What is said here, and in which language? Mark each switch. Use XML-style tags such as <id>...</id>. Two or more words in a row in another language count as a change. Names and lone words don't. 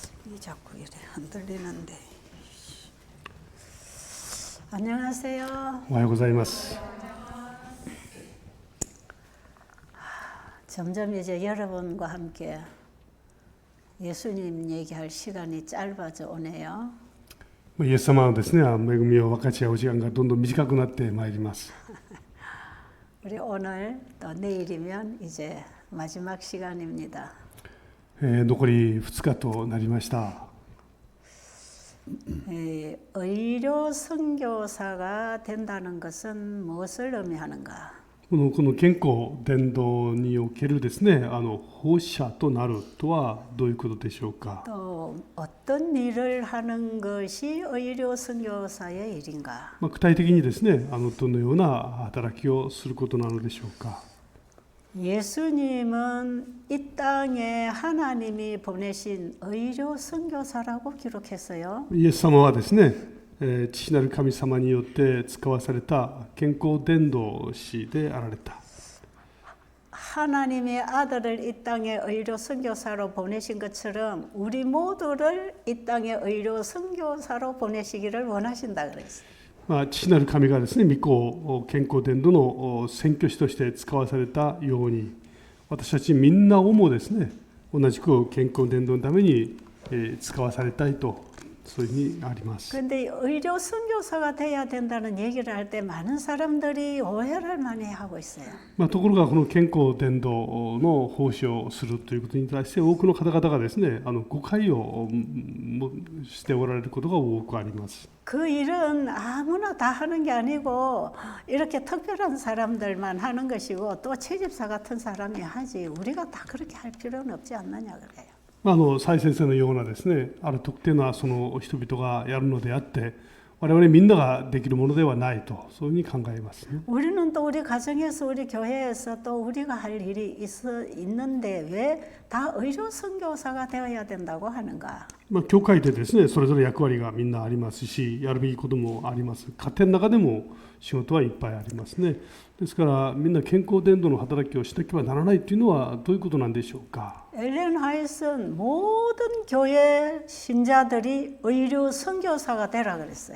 <ko>자꾸 이래 흔들리는데. 안녕하세요.</ko> <ja>おはようございます。</ja> <ko>점점 이제 여러분과 함께 예수님 얘기할 시간이 짧아져 오네요.</ko> <ja>イエス様のですね、恵みを分かち合う時間がどんどん短くなってまいります。</ja> <ko>우리 오늘 또 내일이면 이제 마지막 시간입니다.</ko> <ja>残り2日となりました。</ja> <ko>의료 선교사가 된다는 것은 무엇을 의미하는가?</ko> <ja>この健康伝道におけるですね、奉仕者となるとはどういうことでしょうか。</ja> <ko>또 어떤 일을 하는 것이 의료 선교사의 일인가?</ko> <ja>具体的にですね、どのような働きをすることなのでしょうか。</ja> <ko>예수님은 이 땅에 하나님이 보내신 의료 선교사라고 기록했어요.</ko> <ja>イエス様はですね、父なる神様によって使わされた健康伝道師であられた。</ja> <ko>하나님의 아들을 이 땅에 의료 선교사로 보내신 것처럼 우리 모두를 이 땅에 의료 선교사로 보내시기를 원하신다 그랬어요.</ko> <ja>父なる神がですね、御子を健康伝道の宣教師として使わされたように、私たちみんなをもですね、同じく健康伝道のために使わされたいと、そういうふうにあります。</ja> <ko>그런데 의료 선교사가 돼야 된다는 얘기를 할 때 많은 사람들이 오해를 많이 하고 있어요.</ko> <ja>ところがこの健康伝道の奉仕をするということに対して多くの方々がですね、誤解をしておられることが多くあります。</ja> <ko>그 일은 아무나 다 하는 게 아니고 이렇게 특별한 사람들만 하는 것이고 또 채집사 같은 사람이 하지 우리가 다 그렇게 할 필요는 없지 않느냐 그래요.</ko> <ja>蔡先生のようなですね、ある特定なその人々がやるのであって、我々みんなができるものではないと、そういうふうに考えますね。</ja> <ko>우리는 또 우리 가정에서 우리 교회에서 또 우리가 할 일이 있는데 왜 다 의료 선교사가 되어야 된다고 하는가?</ko> <ja>教会でですね、それぞれ役割がみんなありますし、やるべきこともあります。家庭の中でも仕事はいっぱいありますね。ですからみんな健康伝道の働きをしなければならないというのはどういうことなんでしょうか。</ja> <ko>엘렌 화이트는 모든 교회 신자들이 의료 선교사가 되라 그랬어요.</ko>